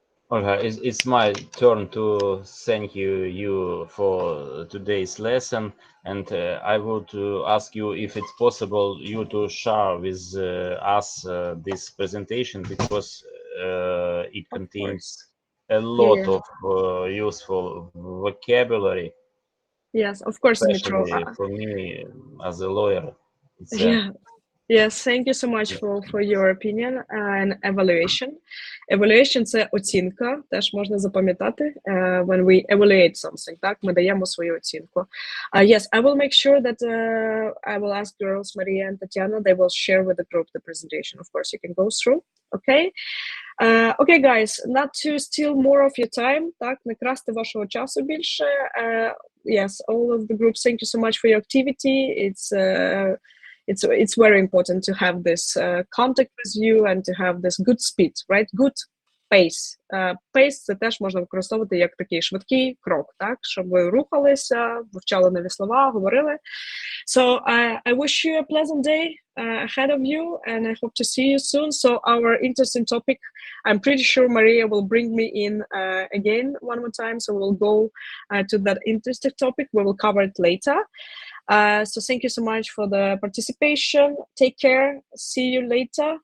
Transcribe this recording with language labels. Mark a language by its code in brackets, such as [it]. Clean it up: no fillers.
[en] Okay, it's my turn to thank you for today's lesson, and I would ask you if it's possible you to share with us this presentation, because it contains a lot of useful vocabulary. Yes, of course, Dmitro. Especially for me as a lawyer. Yes, thank you so much for your opinion and evaluation. [uk] Evaluation – це оцінка, теж можна запам'ятати. [en] When we evaluate something, [uk] так, ми даємо свою оцінку. [en] Yes, I will make sure that I will ask girls, Maria and Tatiana, they will share with the group the presentation. Of course, you can go through, okay? Okay, guys, not to steal more of your time, [uk] так, не красти вашого часу більше. [en] Yes, all of the groups, thank you so much for your activity. It's it's very important to have this contact with you and to have this good speed, right? Good pace. [uk] Pace – це теж можна використовувати як такий швидкий крок, так? Щоб ви рухалися, вивчали нові слова, говорили. [en] So I wish you a pleasant day ahead of you, and I hope to see you soon. So our interesting topic, I'm pretty sure Maria will bring me in again one more time. So we'll go to that interesting topic. We will cover it later. So thank you so much for the participation. Take care. See you later.